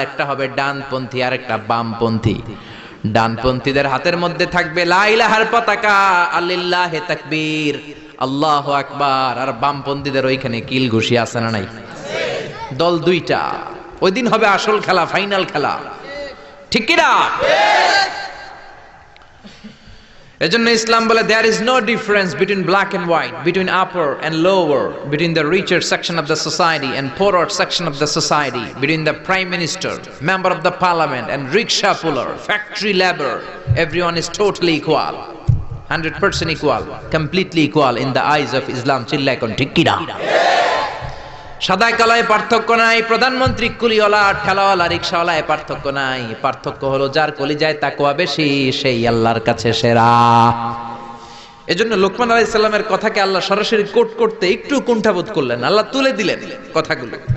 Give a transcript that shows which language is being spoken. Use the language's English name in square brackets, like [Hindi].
[Bangla] একটা হবে ডানপন্থী আর একটা বামপন্থী। ডানপন্থীদের হাতের মধ্যে থাকবে লা ইলাহার পতাকা, আল্লিল্লাহে তাকবীর, আল্লাহু আকবার। আর বামপন্থীদের ওইখানে কিল ঘুষি আছে না নাই? দল 2টা। ওই দিন হবে আসল খেলা, ফাইনাল খেলা। ঠিক কি না? এজন্য ইসলাম বলে [English] there is no difference between black and white, between upper and lower, between the richer section of the society and poorer section of the society, between the prime minister, member of the parliament and rickshaw puller, factory labor. Everyone is totally equal, 100% equal, completely equal in the eyes of Islam. [Bangla] চিল্লায় কোন ঠিক কিনা? সাদায় কালায় পার্থক্য নাই, প্রধানমন্ত্রী কুলিওয়ালা ঠেলাওয়ালা রিকশাওয়ালায় পার্থক্য নাই। পার্থক্য হলো যার কলিজায় তাকওয়া বেশি সেই আল্লাহর কাছে সেরা। এজন্য লোকমান আলাইহিস সালামের কথাকে আল্লাহ সরাসরি কোট করতে একটু কুণ্ঠাবোধ করলেন, আল্লাহ তুলে দিলেন কথাগুলো।